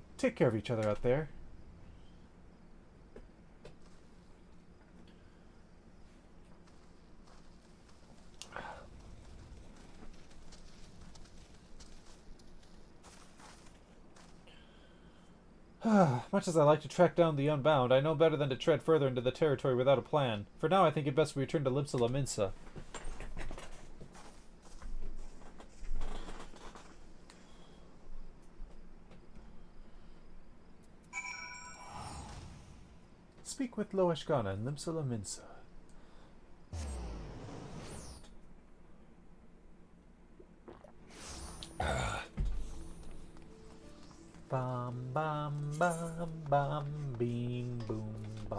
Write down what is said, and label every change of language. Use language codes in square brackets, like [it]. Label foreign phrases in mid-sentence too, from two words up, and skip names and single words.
[en] Take care of each other out there. Much as I like to track down the unbound, I know better than to tread further into the territory without a plan. For now, I think it best we return to Lipsala Minsa. Speak with Loeshkana and Limsala Minsa. Bam, bam, bam, bam, beam, boom, bam.